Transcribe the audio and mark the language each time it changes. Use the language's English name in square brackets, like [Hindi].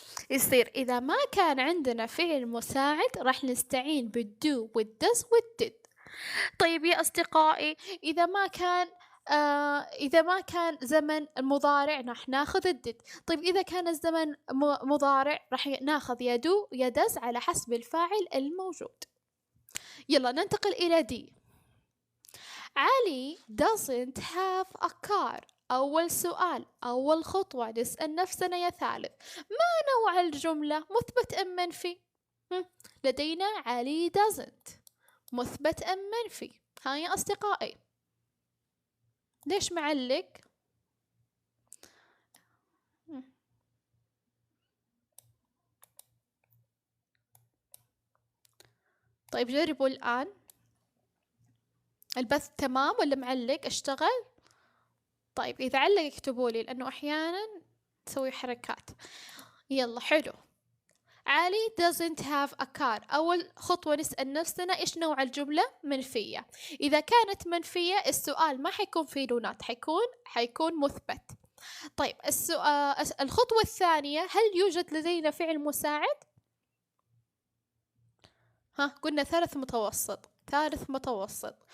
[Arabic] يصير إذا ما كان عندنا فعل مساعد راح نستعين بالدو والدز والدد. طيب يا أصدقائي إذا ما كان زمن المضارع راح ناخذ الدد. طيب إذا كان الزمن مضارع راح ناخذ يا دو يا دز على حسب الفاعل الموجود. يلا ننتقل إلى دي. [English] علي doesn't have a car. [Arabic] أول سؤال، أول خطوة نسأل نفسنا يا ثالث، ما نوع الجملة؟ مثبت أم منفي؟ لدينا علي doesn't، مثبت أم منفي؟ ها يا أصدقائي ليش معلق؟ طيب جربوا الآن، البث تمام ولا معلق؟ اشتغل؟ طيب إذا علق اكتبوا لي لأنه أحيانا تسوي حركات. يلا حلو. [English] علي doesn't have a car. [Arabic] أول خطوة نسأل نفسنا إيش نوع الجملة؟ منفية. إذا كانت منفية السؤال ما حيكون فيه لونات، حيكون مثبت. طيب الخطوة الثانية، هل يوجد لدينا فعل مساعد؟ قلنا ثالث متوسط.